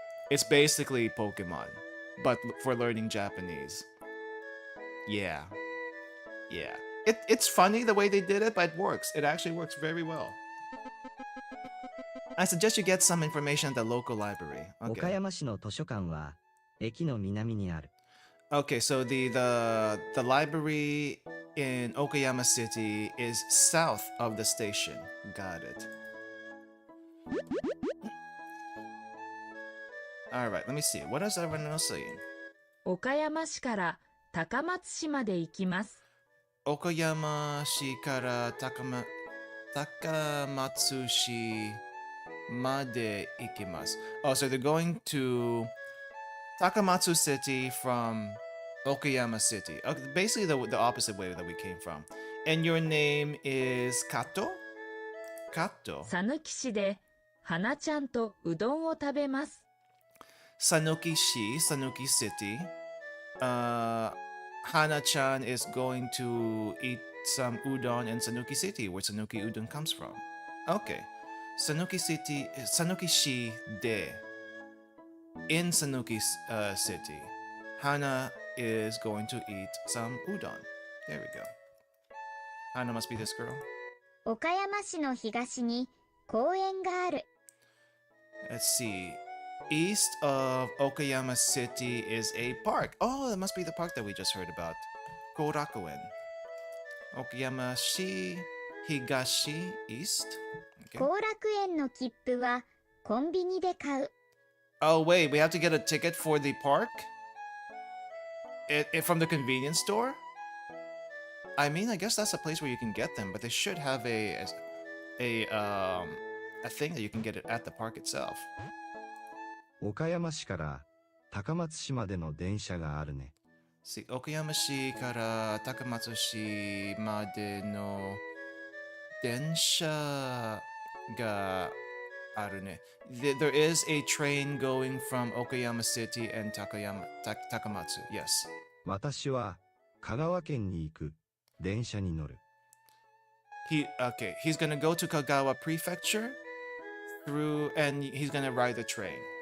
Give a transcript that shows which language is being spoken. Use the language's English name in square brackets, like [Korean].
[English] It's basically Pokemon, but for learning Japanese. Yeah. Yeah. It's funny the way they did it, but it works. It actually works very well. I suggest you get some information at the local library. [Japanese] 岡 [English] Okay. [Japanese] 山市の図書館は駅の南にある。 [English] Okay, so the library in Okayama City is south of the station. Got it. Alright, let me see. What is everyone else saying? [Japanese] 岡山市から高松市まで行きます。 Okayama shi kara Takamatsu shi made ikimasu. [English] Oh, so they're going to Takamatsu City from Okayama City. Basically the opposite way that we came from. And your name is Kato? Kato. [Japanese] さぬき市で花ちゃんとうどんを食べます。 [English] Sanuki-shi, Sanuki City. Hana-chan is going to eat some udon in Sanuki City, where Sanuki udon comes from. Okay. [Japanese] Sanuki-shi de. [English] In Sanuki City, Hana is going to eat some udon. There we go. Hana must be this girl. [Japanese] 岡山市の東に公園がある。 [English] Let's see. East of Okayama City is a park. Oh, that must be the park that we just heard about. Korakuen. Okayama-shi, Higashi, East. Okay. [Japanese] 後楽園の切符はコンビニで買う。 [English] Oh, wait, we have to get a ticket for the park? From the convenience store? I mean, I guess that's a place where you can get them, but they should have a thing that you can get it at the park itself. [Japanese] 岡山市から高松市までの電車があるね。 See, Okayama-shi kara Takamatsu-shi made no densha ga aru ne. [English] There is a train going from Okayama City and Takamatsu. Yes. [Japanese] 私は香川県に行く電車に乗る。 [English] Okay, he's gonna go to Kagawa Prefecture and he's gonna ride the train.